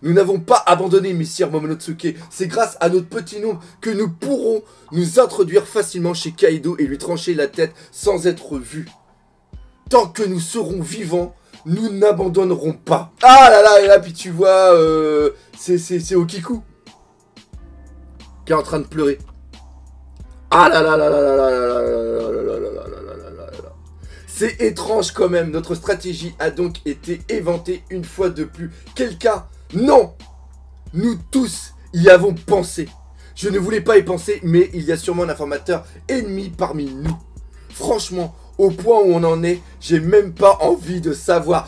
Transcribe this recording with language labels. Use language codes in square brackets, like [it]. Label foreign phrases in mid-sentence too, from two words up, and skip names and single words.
[fr] Nous n'avons pas abandonné, Messire Momonosuke. C'est grâce à notre petit nombre que nous pourrons nous introduire facilement chez Kaido et lui trancher la tête sans être vus. Tant que nous serons vivants, nous n'abandonnerons pas. Ah là là, et là, puis tu vois, c'est Okiku qui est en train de pleurer. Ah là là là là là là là là là là là là là là. C'est étrange quand même, notre stratégie a donc été éventée une fois de plus. Quel cas? Non! Nous tous y avons pensé. Je ne voulais pas y penser, mais il y a sûrement un informateur ennemi parmi nous. Franchement, au point où on en est, j'ai même pas envie de savoir.